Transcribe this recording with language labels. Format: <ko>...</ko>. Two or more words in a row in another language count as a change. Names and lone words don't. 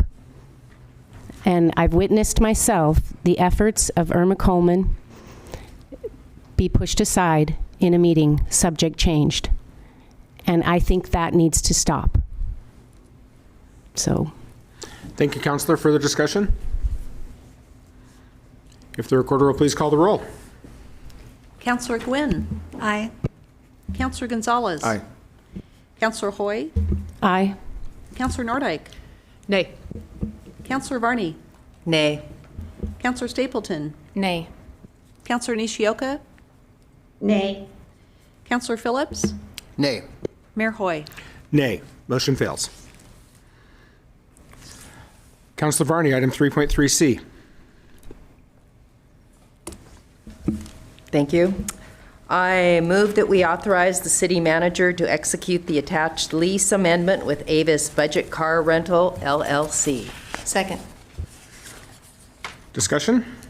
<en>And I've witnessed myself the efforts of Irma Coleman be pushed aside in a meeting, subject changed. And I think that needs to stop. So. Thank you, Councilor. Further discussion? If the recorder will please call the roll. Councilor Gwynn. Aye. Councilor Gonzalez. Aye. Councilor Hoy. Aye. Councilor Nordijk. Nay. Councilor Varney. Nay. Councilor Stapleton. Nay. Councilor Nishioka. Nay. Councilor Phillips. Nay. Mayor Hoy. Nay. Motion fails. Councilor Varney, item 3.3C. Thank you. I move that we authorize the city manager to execute the attached lease amendment with Avis Budget Car Rental, LLC. Second. Discussion?</en>